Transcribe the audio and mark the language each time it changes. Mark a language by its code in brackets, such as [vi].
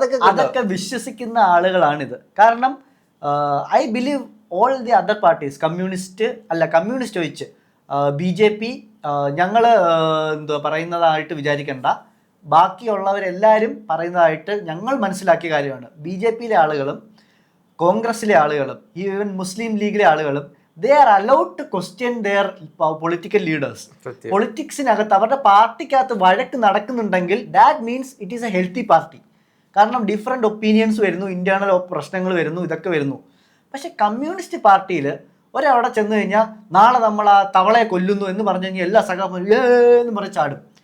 [ml] അതൊക്കെ വിശ്വസിക്കുന്ന ആളുകളാണിത്. കാരണം [en] I believe all the other parties, [ml] communist ഒഴിച്ച് BJP ഞങ്ങൾ എന്തുവാ പറയുന്നതായിട്ട് വിചാരിക്കേണ്ട, ബാക്കിയുള്ളവരെല്ലാവരും പറയുന്നതായിട്ട് ഞങ്ങൾ മനസ്സിലാക്കിയ കാര്യമാണ്. BJPയിലെ ആളുകളും കോൺഗ്രസിലെ ആളുകളും ഈവൻ മുസ്ലിം ലീഗിലെ ആളുകളും [en] they are allowed to question their political leaders. [ml] പൊളിറ്റിക്സിനകത്ത് അവരുടെ പാർട്ടിക്കകത്ത് വഴക്ക് നടക്കുന്നുണ്ടെങ്കിൽ [en] That means it is a healthy party. [ml] കാരണം ഡിഫറെൻ്റ് ഒപ്പീനിയൻസ് വരുന്നു, ഇന്റേണൽ പ്രശ്നങ്ങൾ വരുന്നു, ഇതൊക്കെ വരുന്നു. പക്ഷെ കമ്മ്യൂണിസ്റ്റ് പാർട്ടിയിൽ ഒരവിടെ ചെന്ന് കഴിഞ്ഞാൽ നാളെ നമ്മൾ ആ തവളയെ കൊല്ലുന്നു എന്ന് പറഞ്ഞു കഴിഞ്ഞാൽ എല്ലാ സഖാക്കളും എന്ന് പറഞ്ഞ് ചാടും.